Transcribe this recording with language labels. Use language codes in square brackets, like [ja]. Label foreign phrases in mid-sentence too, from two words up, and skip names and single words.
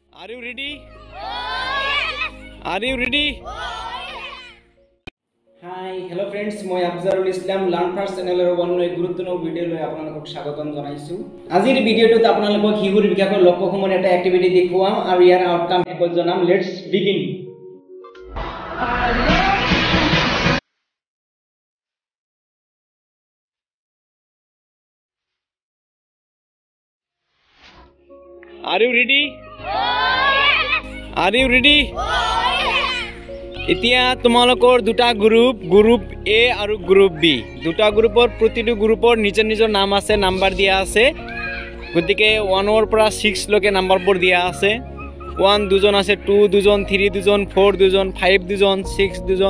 [en] Are you ready? Are you ready? Hi, hello friends. [as] মই আফজারুল ইসলাম লার্ন ফার্স্ট চ্যানেলৰ অন্য এক গুৰুত্বপূৰ্ণ ভিডিঅ' লৈ আপোনালোকক স্বাগতম জনাইছো। আজিৰ ভিডিঅ'টোত আপোনালোকক শিশুৰ বিকাশৰ লক্ষ্যসমূহৰ এটা এক্টিভিটি দেখুৱাম আৰু ইয়াৰ আউটকাম একো জনাম। [en] Let's begin. Are you ready? Are you ready? [as] এতিয়া তোমালোকৰ দুটা গ্ৰুপ A আৰু গ্ৰুপ B দুটা গ্ৰুপৰ প্ৰতিটো গ্ৰুপৰ নিজৰ নিজৰ নাম আছে, নাম্বাৰ দিয়া আছে। গতিকে 1 ৰ পৰা 6 লৈকে নাম্বাৰবোৰ দিয়া আছে। 1 দুজন আছে, 2 দুজন, 3 দুজন, 4 দুজন, 5 দুজন, 6 দুজন।